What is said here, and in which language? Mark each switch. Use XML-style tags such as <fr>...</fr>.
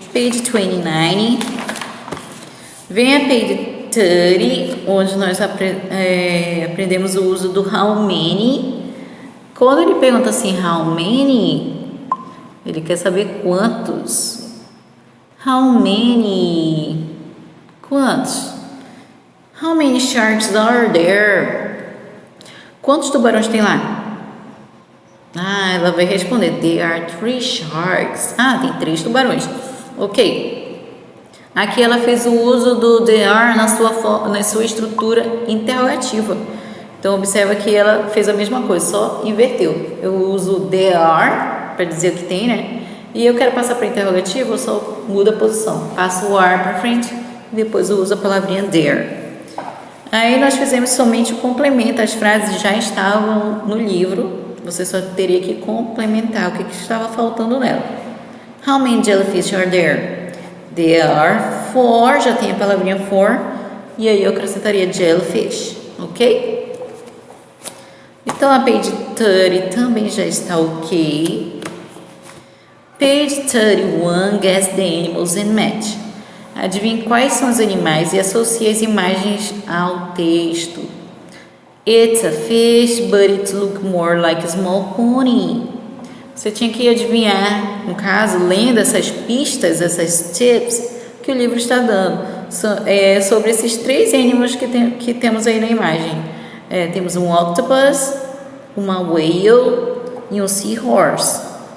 <pt>Page 29. Vem a page 30, onde nós aprendemos o uso do how many. Quando ele pergunta assim, how many, ele quer saber quantos. How many? Quantos?</pt> <en>How many sharks are there?</en> <pt>Quantos tubarões tem lá? Ah, ela vai responder,</pt> <en>there are 3 sharks.</en> <pt>Ah, tem 3 tubarões. Ok. Aqui ela fez o uso do there are na sua estrutura interrogativa. Então, observa que ela fez a mesma coisa, só inverteu. Eu uso there are para dizer o que tem, né? E eu quero passar para interrogativo, eu só mudo a posição. Passo o are para frente e depois eu uso a palavrinha there. Aí nós fizemos somente o complemento. As frases já estavam no livro. Você só teria que complementar o que estava faltando nela.</pt> <en>How many jellyfish are there? There are 4.</en> <pt>Já tem a palavrinha for. E aí eu acrescentaria jellyfish. Ok? Então a page 30 também já está ok.</pt> <en>Page 31, guess the animals and match.</en> <pt>Adivinhe quais são os animais e associe as imagens ao texto.</pt> <en>It's a fish, but it looks more like a small pony.</en> <pt>Você tinha que adivinhar, no caso, lendo essas pistas, essas tips que o livro está dando sobre esses 3 animais que temos aí na imagem. Temos um octopus, uma whale e um seahorse.</pt>